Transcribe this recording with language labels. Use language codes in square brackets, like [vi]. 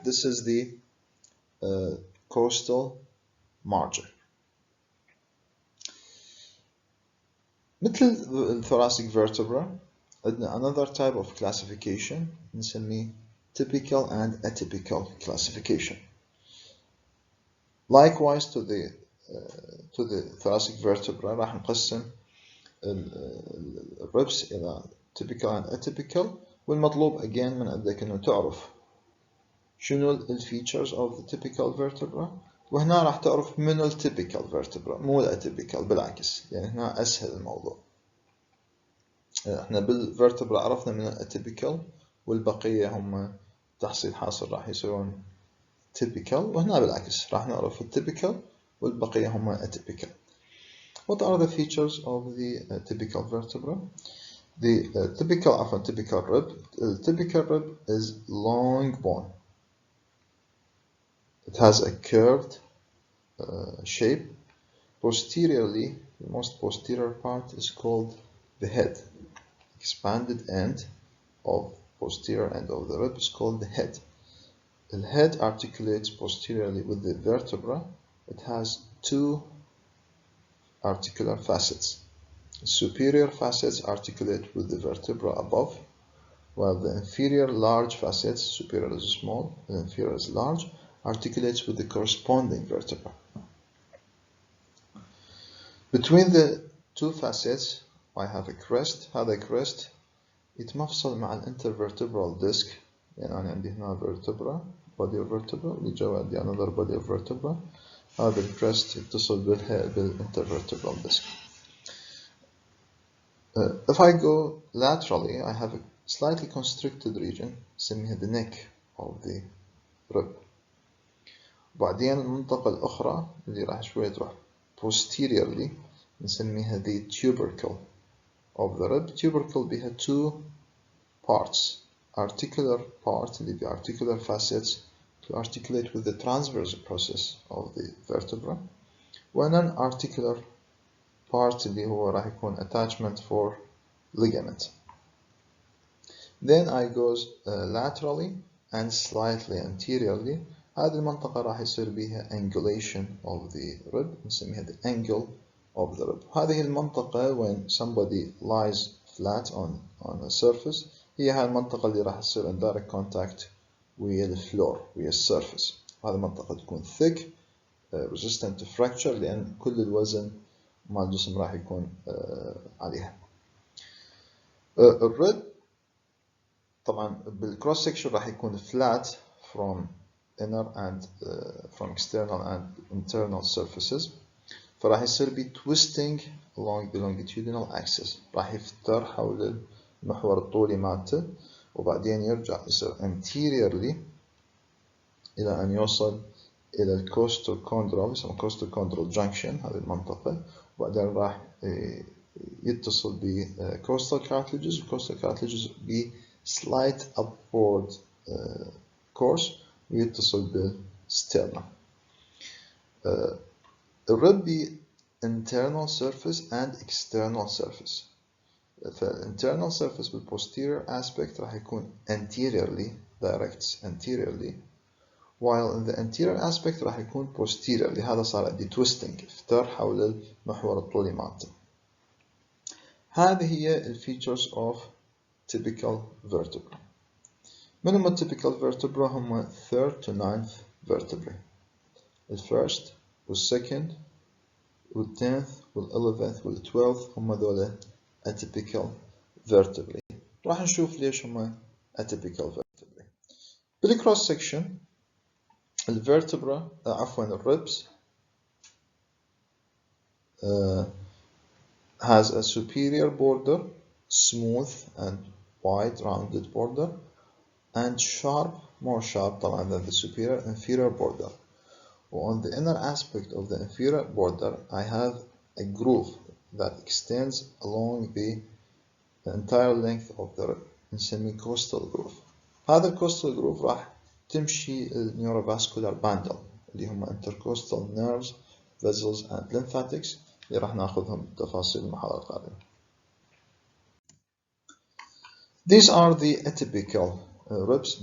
[en] This is the costal margin. مثل ال thoracic vertebra [ar] عندنا [en] another type of classification [ar] نسميه [en] typical and atypical classification. Likewise to the thoracic vertebra [ar] راح نقسم الربس إلى [en] typical and atypical, [ar] والمطلوب again من عندك إنه تعرف شنو ال [en] features of the typical vertebra, [ar] وهنا راح تعرف منو ال typical vertebra مو ال atypical, بالعكس يعني هنا أسهل الموضوع. احنا بالvertebra عرفنا من ال atypical والبقية هم تحصيل حاصل راح يصيرون typical, وهنا بالعكس راح نعرف ال typical والبقية هم atypical. [en] What are the features of the typical vertebra? The typical rib. The typical rib is long bone. It has a curved shape. Posteriorly, the most posterior part is called the head. Expanded end of posterior end of the rib is called the head. The head articulates posteriorly with the vertebra. It has 2 articular facets. The superior facets articulate with the vertebra above, while the inferior large facets, superior is small, the inferior is large, articulates with the corresponding vertebra. Between the 2 facets, I have a crest. [ar] هذا crest يتمفصل مع [en] intervertebral disc. [ar] يعني أنا عندي هنا vertebra, body of vertebra, واللي جوا عندي [en] another body of vertebra. [ar] هذا الكريست يتصل بالintervertebral disc. [en] If I go laterally, I have a slightly constricted region [ar] نسميها [en] the neck of the rib. [ar] وبعدين المنطقة الأخرى اللي راح شوية تروح posteriorly نسميها [en] the tubercle of the rib. Tubercle بها 2 parts. Articular part [ar] اللي بها [en] articular facets to articulate with the transverse process of the vertebra, و non-articular part [ar] اللي هو راح يكون [en] attachment for ligament. Then I goes laterally and slightly anteriorly. [ar] هذه المنطقة راح يصير بيها [en] angulation of the rib [ar] نسميها [en] the angle of the rib. [ar] هذه المنطقة [en] when somebody lies flat on a surface [ar] هي هاي المنطقة اللي راح يصير [en] in direct contact [ar] ويا الفلور ويا السيرفس. هذه المنطقة تكون thick [en] resistant to fracture [ar] لأن كل الوزن مال الجسم راح يكون عليها. الرب طبعا بالكروس سكشن راح يكون [en] flat from inner and from external and internal surfaces، [ar] فراح يصير بي [en] twisting along the longitudinal axis، [ar] راح يفتر حول المحور الطولي مالته وبعدين يرجع يصير anteriorly إلى أن يوصل إلى الكوستوكوندرال، يسمى كوستوكوندرال junction هذه المنطقة، وبعدين راح يتصل ب coastal cartilages، coastal cartilages ب [en] slight upward course [ar] ويتصل بالsternum. الرب ب [en] internal surface and external surface. فالinternal surface بال posterior aspect [ar] راح يكون [en] anteriorly directs anteriorly، while in the anterior aspect راح يكون posteriorly. [ar] هذا صار عندي twisting، افتر حول المحور الطولي مالته. [en] هذه هي ال features of typical vertebra. [ar] من هم [en] typical vertebra؟ هم 3rd to 9th vertebrae. [ar] ال first وال second وال 10th وال 11th وال 12th هم ذولا atypical vertebrae. راح نشوف ليش هم atypical vertebrae. [en] بالcross section الvertebra [ar] عفوا [en] الرibs has a superior border, smooth and wide rounded border, and sharp, more sharp طبعا than the superior inferior border. On the inner aspect of the inferior border I have a groove that extends along the entire length of the rib [ar] نسميه [en] coastal groove. [ar] هذا الcoastal groove راح تمشي النيوروفاسكولار باندل اللي هم [en] intercostal nerves, vessels and lymphatics [ar] اللي راح ناخذهم بالتفاصيل المحاضرة القادمة. [en] These are the atypical ribs.